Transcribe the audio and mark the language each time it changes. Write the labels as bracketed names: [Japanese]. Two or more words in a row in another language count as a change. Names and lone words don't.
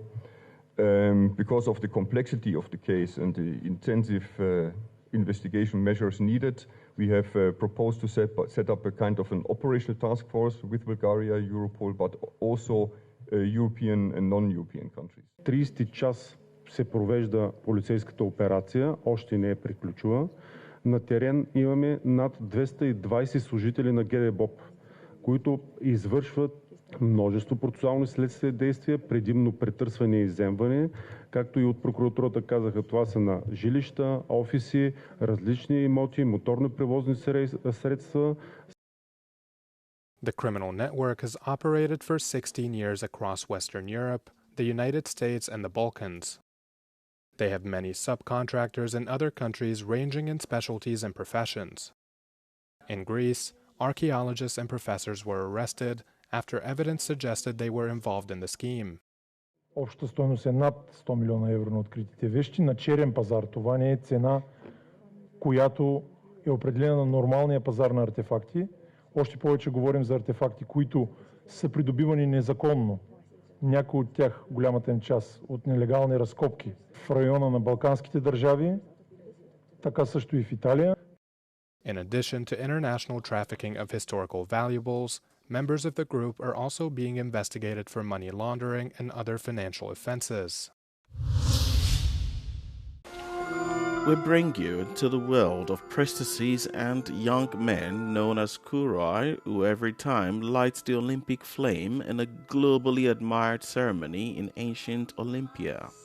[English] Because of the complexity of the case and the intensive investigation measures needed, we have proposed to set up a kind of an operational task force with Bulgaria, Europol, but also European and non-European countries. [Bulgarian] 30 час се провежда полицейската операция, още не е приключила. На терен имаме над 220 служители на ГДБОП, които извършват множество процесуални следствени действия, предимно претърсване и изземване, както и от прокуратурата казаха, това са на жилища, офиси, различни имоти, моторни превозни средства. [English] The criminal network has operated for 16 years across Western Europe, the United States, and the Balkans. They have many subcontractors in other countries ranging in specialties and professions. In Greece, archaeologists and professors were arrested after evidence suggested they were involved in the scheme. [Bulgarian] Общата стойност е над 100 милиона евро на откритите вещи на черен пазар. Това не е цена, която е определена на нормалния пазар на артефакти. Още повече говорим за артефакти, които са придобивани незаконно. Някои от тях, голямата им част, от нелегални разкопки в района на Балканските държави, така също и в Италия. [English] In addition to international trafficking of historical valuables, members of the group are also being investigated for money laundering and other financial offenses. We bring you into the world of priestesses and young men known as kurai, who every time light the Olympic flame in a globally admired ceremony in ancient Olympia.